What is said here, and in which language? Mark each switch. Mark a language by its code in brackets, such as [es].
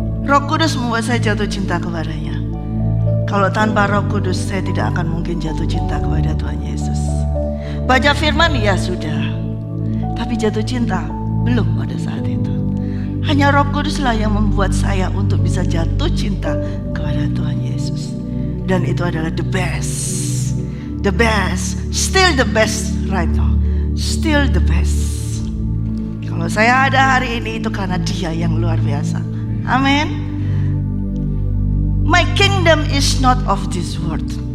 [id] Roh Kudus membuat saya jatuh cinta kepadanya. Kalau tanpa Roh Kudus saya tidak akan mungkin jatuh cinta kepada Tuhan Yesus. Baca firman ya sudah, tapi jatuh cinta belum pada saat itu. Hanya Roh Kuduslah yang membuat saya untuk bisa jatuh cinta kepada Tuhan Yesus. Dan itu adalah [en] the best. The best, still the best right now. Still the best. [id] Kalau saya ada hari ini itu karena Dia yang luar biasa. Amin. [en] My kingdom is not of this world.